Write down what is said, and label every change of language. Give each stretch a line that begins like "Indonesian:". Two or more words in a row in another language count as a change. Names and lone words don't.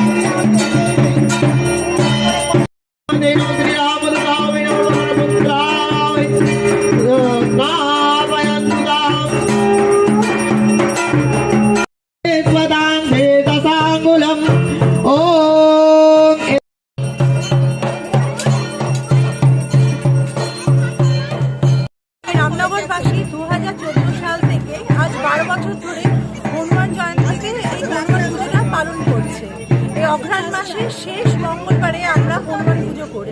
Sanskrit: नमः श्रीरामदूताय नमः पवनपुत्राय श्रावयन् सुदान् स्वदान्ते दशाङ्गुलम् ओम
Bangla: রামনগরবাসী 2014 সাল থেকে আজ 12 বছর ধরে হনুমান জয়ন্তীতে এই হনুমান পুজোটা পালন করছে। এই অঘ্রাণ মাসের শেষ মঙ্গলবারে আমরা হনুমান পুজো করি।